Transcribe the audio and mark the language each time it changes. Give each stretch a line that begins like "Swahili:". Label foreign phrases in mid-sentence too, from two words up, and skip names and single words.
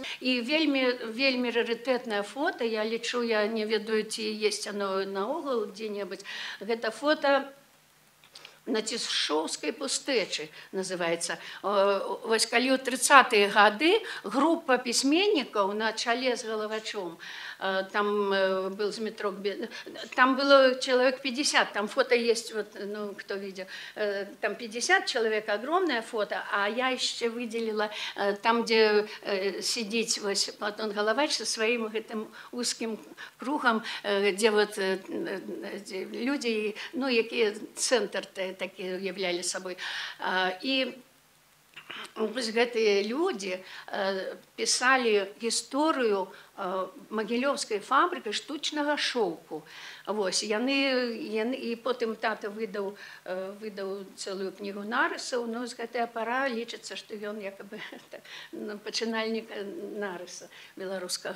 Belarusian: І вельмі рарытэтнае фота, я лічу, я не ведаю, ці ёсць оно наогул дзе-небудзь. Гэта фота на Цішоўскай пустэчы, называецца. Вось калі ў 30-е гады група пісьменнікаў на чале з Галавачом,
Russian: там был Змитрок, там было человек 50, там фото есть, вот, ну, кто видел, там 50 человек, огромное фото, а я еще выделила там, где сидит вот, Платон Головач со своим этим узким кругом, где вот люди, ну, какие центр такие являли собой.
Belarusian: И вось гэтыя людзі пісалі гісторыю Магілёўскай фабрыкі штучнага шоўку. Вось, і потым тата выдаў цэлую кнігу нарысаў, но з гэтая пара лічыцца, што ён якабы пачынальнік нарыса беларускага.